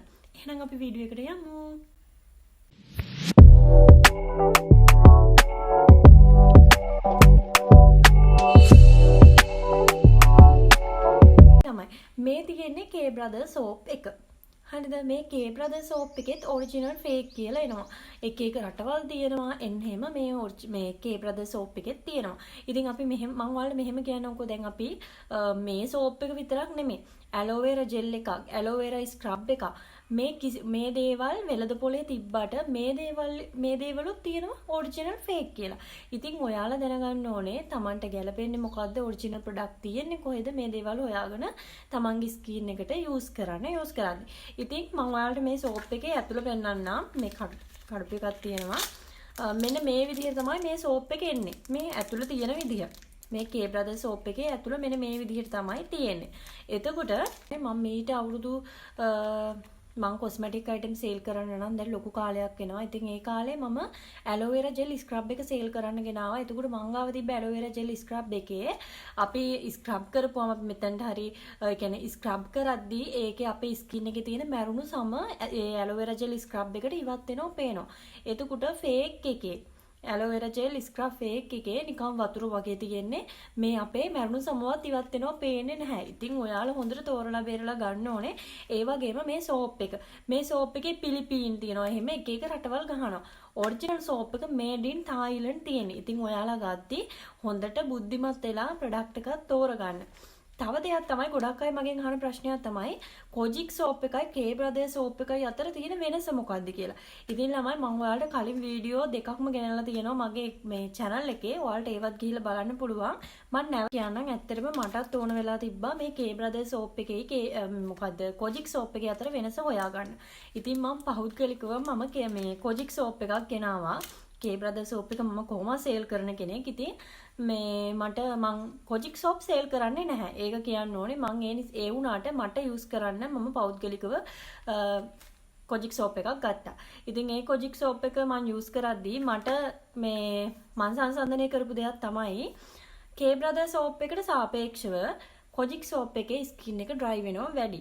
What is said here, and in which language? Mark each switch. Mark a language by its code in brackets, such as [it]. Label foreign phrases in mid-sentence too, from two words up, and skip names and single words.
[si] එහෙනම් අපි වීඩියෝ එකට යමු. තමයි මේ තියෙන්නේ K Brothers soap එක. හරිද? මේ K Brothers soap එකෙත් [en] original fake [si] කියලා එනවා. එක රටවල් තියෙනවා. එහෙම මේ K Brothers soap එකෙත් තියෙනවා. ඉතින් අපි මම ඔයාලට මෙහෙම කියන්නම්කෝ. දැන් අපි මේ soap එක විතරක් නෙමෙයි. [en] aloe vera gel [si] එකක්, [en] aloe vera scrub [si] එකක්. මේ දේවල් වෙළඳ පොලේ තිබ්බට මේ දේවලුත් තියෙනවා [en] original fake [si] කියලා. ඉතින් ඔයාලා දැනගන්න ඕනේ Tamanට ගැලපෙන්නේ මොකද්ද [en] original product [si] තියෙන්නේ කොහෙද මේ දේවල් හොයාගෙන Tamanගේ skin එකට use කරන්න. ඉතින් මම ඔයාලට මේ soap එකේ ඇතුළ පෙන්නන්නම්. මේ කඩපු එකක් තියෙනවා. මෙන්න මේ විදිහට තමයි මේ soap එක එන්නේ. මේ ඇතුළ තියෙන විදිහ. මේ K Brothers soap එකේ ඇතුළ මෙන්න මේ විදිහට තමයි තියෙන්නේ. එතකොට මම මීට අවුරුදු මම [en] cosmetic item sale [si] කරන්න නම් දැන් ලොකු කාලයක් වෙනවා. ඉතින් ඒ කාලේ මම [en] aloe vera gel scrub [si] එක sale කරන්න ගෙනාවා. එතකොට මං ගාව තිබ්බ [en] aloe vera gel scrub [si] එකේ අපි scrub කරපුවම අපි මෙතනට හරි කියන්නේ scrub කරද්දී ඒකේ අපේ skin එකේ තියෙන මැරුණු සම ඒ [en] aloe vera gel scrub [si] එකට ඉවත් වෙනවා පේනවා. එතකොට fake එකේ [en] aloe vera gel scrub fake [si] එකේ නිකන් වතුර වගේ තියෙන්නේ. මේ අපේ මැරුණු සමවත් ඉවත් වෙනවා පේන්නේ නැහැ. ඉතින් ඔයාලා හොඳට තෝරලා බේරලා ගන්න ඕනේ. ඒ වගේම මේ soap එක. මේ soap එකේ පිලිපීන් තියෙනවා. එහෙම එක රටවල් ගහනවා. [en] original soap [si] එක [en] made in Thailand [si] තියෙන්නේ. ඉතින් ඔයාලා ගත්තී හොඳට බුද්ධිමත් වෙලා product එකක් තෝරගන්න. තව දෙයක් තමයි ගොඩක් අය මගෙන් අහන ප්‍රශ්නයක් තමයි Kojic soap එකයි K Brothers soap එකයි අතර තියෙන වෙනස මොකක්ද කියලා. ඉතින් ළමයි මම ඔයාලට කලින් වීඩියෝ දෙකක්ම ගෙනල්ලා තියෙනවා මගේ මේ channel එකේ. ඔයාලට ඒවත් ගිහිල්ලා බලන්න පුළුවන්. මම නැව කියන්නම් ඇත්තටම මටත් ඕන වෙලා තිබ්බා මේ K Brothers soap එකේ මොකද්ද Kojic soap එකේ අතර වෙනස හොයාගන්න. ඉතින් මම පහුත්කලිකව මම මේ Kojic soap එකක් ගෙනාවා. K Brothers soap එක මම කොහොමද sale කරන කෙනෙක්. ඉතින් මං Kojic soap sale කරන්නේ නැහැ. ඒක කියන්න ඕනේ. මං ඒ වුණාට මට use කරන්න මම පෞද්ගලිකව Kojic soap එකක් ගත්තා. ඉතින් ඒ Kojic soap එක මං use කරද්දී මට මං සංසන්දනය කරපු දෙයක් තමයි K Brothers soap එකට සාපේක්ෂව Kojic soap එකේ skin එක dry වෙනවා වැඩි.